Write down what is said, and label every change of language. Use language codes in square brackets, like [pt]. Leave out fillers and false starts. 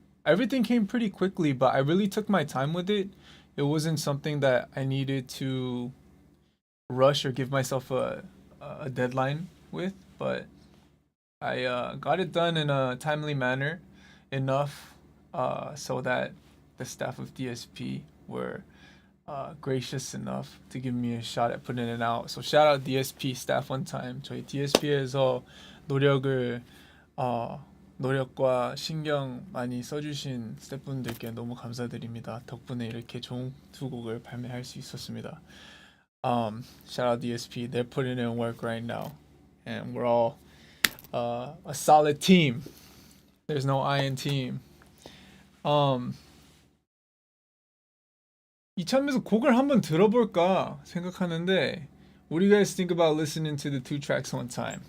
[en] Everything came pretty quickly, but I really took my time with it. It wasn't something that I needed to rush or give myself a deadline with, but I got it done in a timely manner enough so that the staff of DSP were gracious enough to give me a shot at putting it out. So shout out DSP staff one time. [ko] 저희 DSP에서 노력을 노력과 신경 많이 써주신 스태프분들께 너무 감사드립니다. 덕분에 이렇게 좋은 두 곡을 발매할 수 있었습니다. [en] Shout out DSP. They're putting in work right now, and we're all a solid team. There's no I in team. [ko] 이참에서 곡을 한번 들어볼까 생각하는데, [en] what do you guys think about listening to the two tracks one time?